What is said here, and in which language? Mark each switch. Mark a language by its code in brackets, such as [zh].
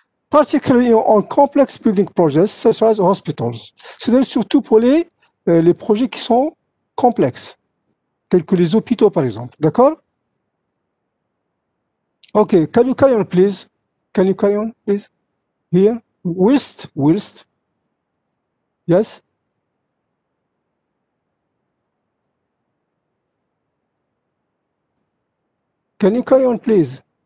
[en] Particularly on complex building projects such as hospitals. [fr] C'est-à-dire surtout pour les projets qui sont complexes, tels que les hôpitaux par exemple, d'accord? [en] Okay, can you carry on please? Here, whilst. Yes? Can you carry on, please?